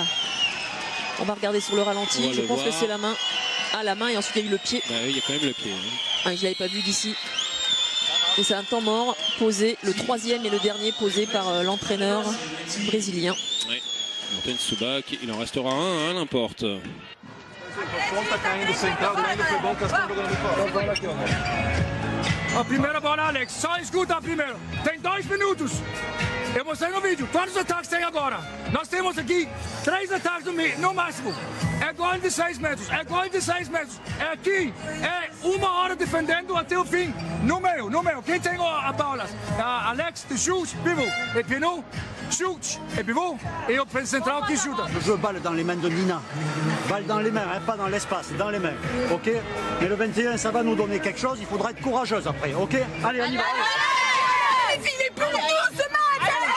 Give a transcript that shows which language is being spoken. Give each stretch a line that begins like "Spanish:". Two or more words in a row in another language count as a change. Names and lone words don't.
French: On va regarder sur le ralenti. Je pense que c'est la main. Ah, la main et ensuite il y a eu le pied. Bah oui, il y a quand même le pied. Hein. Ah, je ne l'avais pas vu d'ici. Et c'est un temps mort posé, le troisième et le dernier posé par l'entraîneur brésilien. Oui, Morten Subak, il en restera un, n'importe.
Portuguese: A primeira bola, Alex. Só escuta a primeira. Tem 2 minutos. Eu mostrei no vídeo. Quantos ataques tem agora? Nós temos aqui 3 ataques no máximo. É gol de 6 metros. É gol de 6 metros. É aqui. É 1 hora defendendo até o fim. No meio, no meio. Quem tem a bola? Alex, de chute, pivot.
French: Et Pinot, chute. Et pivot. Et o central qui chuta. Je veux balle dans les mains de Nina. Balle dans les mains, hein, pas dans l'espace, dans les mains. Ok? Mais le 21, ça va nous donner quelque chose. Il faudra être courageuse après. Ok? Allez, on y va. Il est pour nous ce match.